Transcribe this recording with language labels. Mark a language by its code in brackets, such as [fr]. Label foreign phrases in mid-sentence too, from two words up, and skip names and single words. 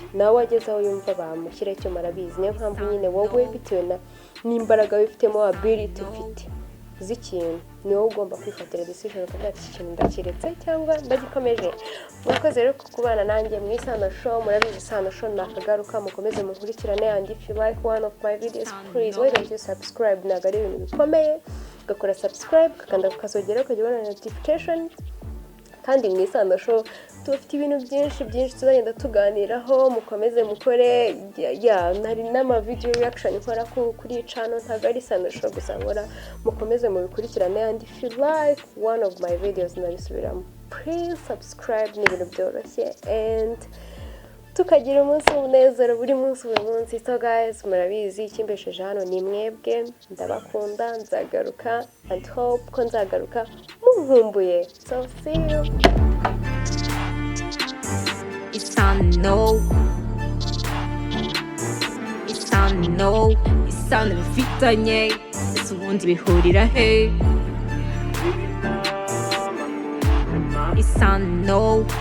[rw] Nawe wageze aho yumva bamushyiraho icyuma arabizi. Niyo mpamvu nyine wowe bitewe n'imbaraga wifitemo, ability ufite z'ikintu, ni wowe ugomba kwifatira decision ukavuga ati iki kintu ndakiretse cyangwa ndagikomeje. Mwakoze rero kubana nanjye mu Isano Show. Murabizi Isano Show nakagaruka, mukomeze mukurikirane. [en] And if you like one of my videos, please why don't you subscribe? [rw] Ntabwo ari ibintu bikomeye, ugakora subscribe, ukakanda kukazogera ukajya ubona notification. Kandi mu Isano Show tufite ibintu byinshi tuzagenda tuganiraho. Mukomeze mukore, nari n'ama [en] video reaction [rw] nkora kuri channel, ntabwo ari Isano Show gusa nkora. Mukomeze mubikurikirane. [en] And if you like one of my videos ndabisubiramo, please subscribe. [rw] Ni ibintu byoroshye, and tukagira umunsi w'umunezero buri munsi. [en] So guys, [rw] murabizi ikimbesheje hano ni mwebwe. Ndabakunda, nzagaruka, [en] and hope [rw] ko nzagaruka munkumbuye. [en] So see you. [rw] Isano bifitanye, ese ubundi bihurira he? Isano